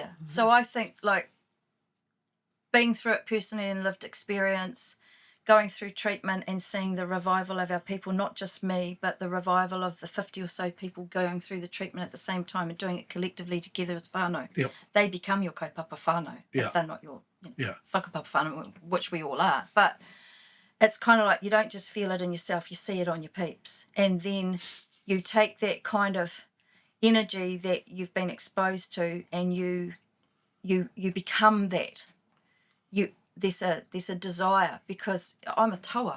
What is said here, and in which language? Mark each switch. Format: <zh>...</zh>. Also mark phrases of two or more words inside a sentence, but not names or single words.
<en>So I think like being through it personally and lived experience, going through treatment and seeing the revival of our people, not just me, but the revival of the 50 or so people going through the treatment at the same time and doing it collectively together as whānau. Yep. They become your</en> <mi>kaupapa whānau</mi> <en>Yeah. if they're not your Yeah.</en> <mi>whakapapa whānau,</mi> <en>which we all are. But it's kind of like you don't just feel it in yourself, you see it on your peeps. And then you take that kind of energy that you've been exposed to and you become that. There's a desire, because I'm a taua.</en>